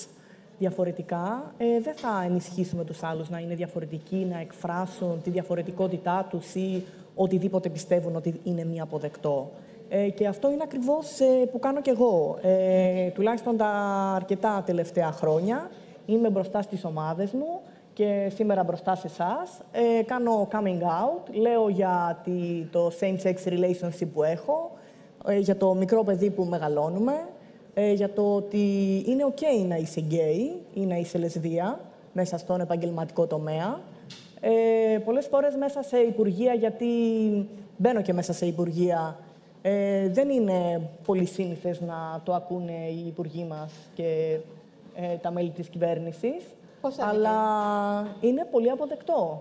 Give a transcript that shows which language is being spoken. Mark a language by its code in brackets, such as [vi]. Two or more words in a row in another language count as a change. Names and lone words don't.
[el] Διαφορετικά, δεν θα ενισχύσουμε τους άλλους να είναι διαφορετικοί, να εκφράσουν τη διαφορετικότητά τους ή οτιδήποτε πιστεύουν ότι είναι μη αποδεκτό. Και αυτό είναι ακριβώς που κάνω κι εγώ. Τουλάχιστον τα αρκετά τελευταία χρόνια είμαι μπροστά στις ομάδες μου και σήμερα μπροστά σε εσάς. Κάνω [en] coming out, [el] λέω για το [en] same-sex relationship [el] που έχω, για το μικρό παιδί που μεγαλώνουμε, για το ότι είναι OK να είσαι γκέι ή να είσαι λεσβία μέσα στον επαγγελματικό τομέα. Πολλές φορές μέσα σε υπουργεία, γιατί μπαίνω και μέσα σε υπουργεία, δεν είναι πολύ σύνηθες να το ακούνε οι υπουργοί μας και τα μέλη της κυβέρνησης, αλλά είναι πολύ αποδεκτό.